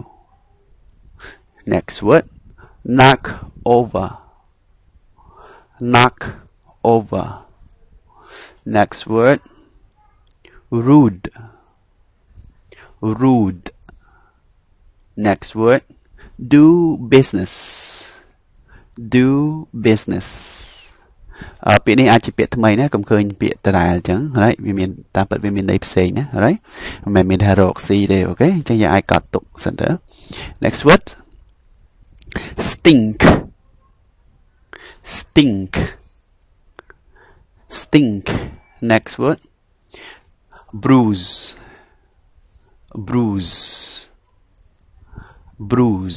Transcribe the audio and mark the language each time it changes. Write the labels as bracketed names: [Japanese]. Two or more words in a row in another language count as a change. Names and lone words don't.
[English] Next word, knock over, knock over. Next word, rude, rude. Next word, do business, do business. [Khmer] ពាក្យនេះអាចជាពាក្យថ្មីណាកុំឃើញពាក្យដដែលអញ្ចឹង right វាមានតាមពិតវាមានន័យផ្សេងណា right មិនមែនមានថារកស៊ីទេ okay អញ្ចឹងយើងអាចកត់ទុកសិនទៅ [English] next word, stink, stink, stink. Next word, bruise, bruise, bruise.